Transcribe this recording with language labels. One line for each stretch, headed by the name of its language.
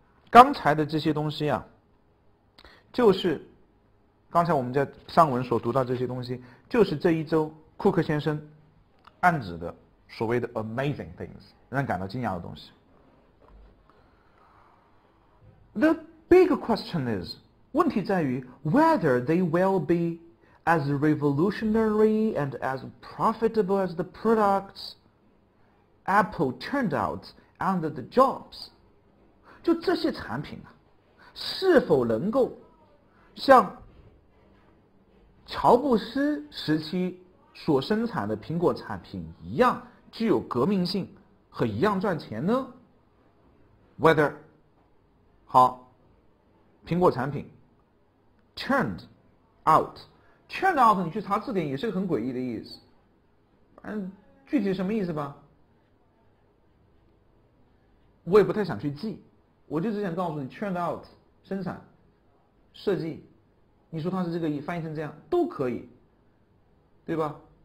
Chinese: 刚才的这些东西啊，就是刚才我们在上文所读到这些东西，就是这一周库克先生暗指的所谓的 amazing things， 让人感到惊讶的东西。
English: The big question is，
Chinese: 问题在于
English: whether they will be as revolutionary and as profitable as the products Apple turned out under the Jobs。
Chinese: 就这些产品啊，是否能够像乔布斯时期所生产的苹果产品一样具有革命性和一样赚钱呢？ Whether 好，苹果产品 turned out 你去查字典也是个很诡异的意思，具体什么意思吧，我也不太想去记，我就只想告诉你 turned out 生产设计，你说它是这个意，翻译成这样都可以，对吧？